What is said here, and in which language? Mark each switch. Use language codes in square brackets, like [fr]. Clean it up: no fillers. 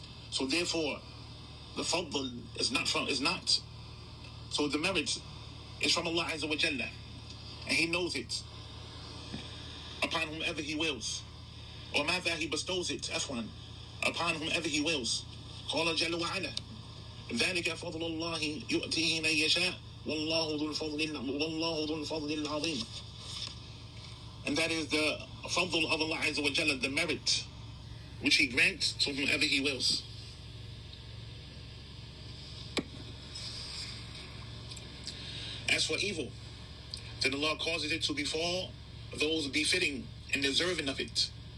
[en] So therefore, the fawzan is not. So the merit is from Allah Azza wa Jalla, and he knows it upon whomever he wills, or mada, he bestows it, afwan, upon whomever he wills. [ar] قال جل وعلا ذلك فضل الله يؤتيه من يشاء والله ذو الفضل العظيم. [en] And that is the fadl of Allah Azza wa Jalla, the merit which he grants to whomever he wills. As for evil, then Allah causes it to befall those befitting and deserving of it.